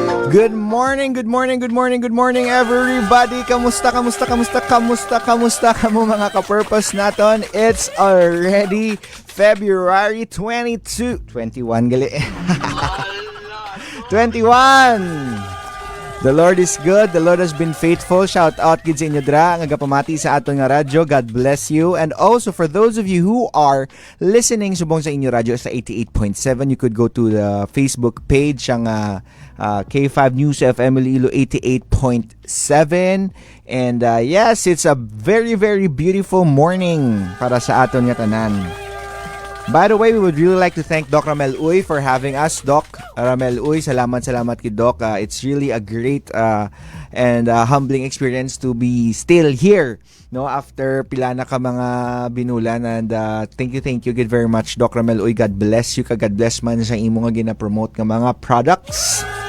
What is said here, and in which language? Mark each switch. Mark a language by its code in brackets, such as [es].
[en] Good morning, good morning, good morning, good morning everybody. [hil] Kamusta kamo mga ka-purpose naton? [en] It's already February 21 gali. 21. The Lord is good. The Lord has been faithful. Shout out [hil] gid sa inyo dra nga gapamati sa aton nga radyo. [en] God bless you. And also for those of you who are listening [hil] subong sa inyo radyo sa 88.7, [en] you could go to the Facebook page ang K5 News FM Iloilo 88.7. And yes, it's a very very beautiful morning [hil] para sa aton nga tanan. [en] By the way, we would really like to thank Doc Ramel Uy for having us. Doc Ramel Uy, [hil] salamat kay Doc. [en] It's really a great and humbling experience to be still here, no, after pila na ka mga binulan. And thank you good very much, Doc Ramel Uy. God bless you. God bless [hil] man sa imo nga gina-promote nga mga products.